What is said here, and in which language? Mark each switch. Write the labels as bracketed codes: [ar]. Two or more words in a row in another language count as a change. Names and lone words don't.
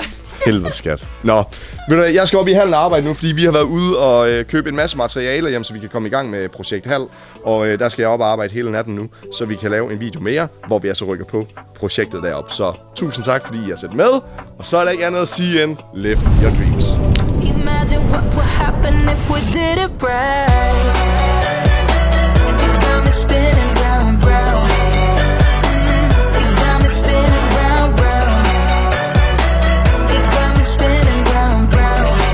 [da] Helvede skat. Nå, ved du hvad, jeg skal op i hallen og arbejde nu, fordi vi har været ude og købe en masse materialer hjem, så vi kan komme i gang med projekt Hal. Og der skal jeg op og arbejde hele natten nu, så vi kan lave en video mere, hvor vi altså rykker på projektet derop. Så tusind tak, fordi I har set med. Og så er der ikke andet at sige end [en] live your dreams. Imagine what would happen if we did it right. You got me spinning round, round. You got me spinning round, round. You got me spinning round, round.